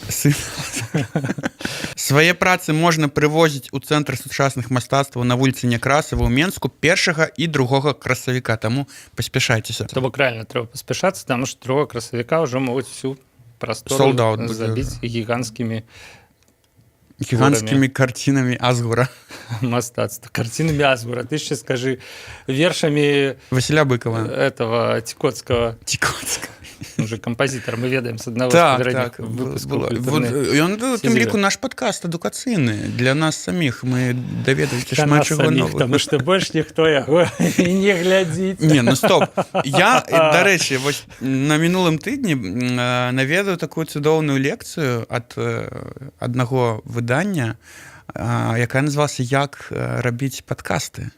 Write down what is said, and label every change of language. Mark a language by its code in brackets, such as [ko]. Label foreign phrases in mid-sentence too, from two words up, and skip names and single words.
[be] Свае працы можна прывозіць у Цэнтр сучасных мастацтваў на вуліцы Някрасава ў Менску 1 і 2 красавіка, таму паспяшайцеся. То бок рэальна трэба паспяшацца, таму што 2 красавіка ўжо могуць всю прастору [en] Sold out [be] забіць гіганцкімі карцінамі Азгура. Мастацтва. Карцінамі Азгура. [uk] Ты ще скажи [be] вершамі Васіля Быкова. [ru] Этого Тикоцкого. Уже композитор, мы ведаем с одного так, [be] з так, [ru] выпусков. [be] Ён у тым ліку наш падкаст адукацыйны для нас саміх. Мы даведаліся шмат чаго новага. Таму што больш ніхто яго не глядзіць. Не, ну стоп. Я, дарэчы, вось на мінулым тыдні наведаў такую цудоўную лекцыю ад аднаго выдання, якая называлася «Як рабіць падкасты».